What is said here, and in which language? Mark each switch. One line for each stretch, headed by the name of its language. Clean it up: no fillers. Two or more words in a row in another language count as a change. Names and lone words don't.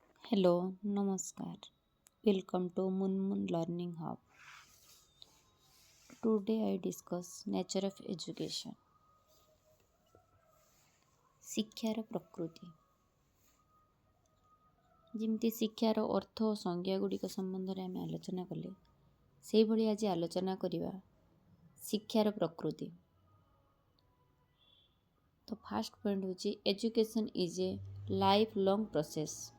Hindi: हेलो, नमस्कार.
English: Welcome to Moon Learning Hub. Today I discuss nature of education.
Odia: ଶିକ୍ଷାର ପ୍ରକୃତି। ଯେମିତି ଶିକ୍ଷାର ଅର୍ଥ ଓ ସଂଜ୍ଞା ଗୁଡ଼ିକ ସମ୍ବନ୍ଧରେ ଆମେ ଆଲୋଚନା କଲେ, ସେହିଭଳି ଆଜି ଆଲୋଚନା କରିବା ଶିକ୍ଷାର ପ୍ରକୃତି।
English: ତ first point ହେଉଛି education is a life long process.